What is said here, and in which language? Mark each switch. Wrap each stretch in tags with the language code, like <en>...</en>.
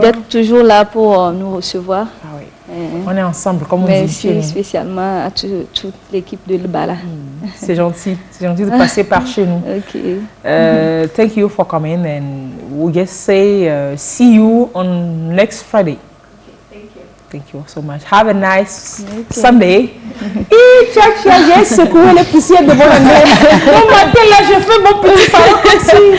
<fr>d'être toujours là pour nous recevoir. Ah oui. On est ensemble, comme on dit. Merci spécialement à toute l'équipe de Lubala. C'est gentil de passer par chez nous.</fr> <en>Okay. Thank you for coming, and we'll just say see you on next Friday. Thank you so much. Have a nice Sunday.</en> <fr>Et Tchacha, j'ai secoué les poussières de mon anglais. Au matin, là, je fais mon petit phare ici.</fr>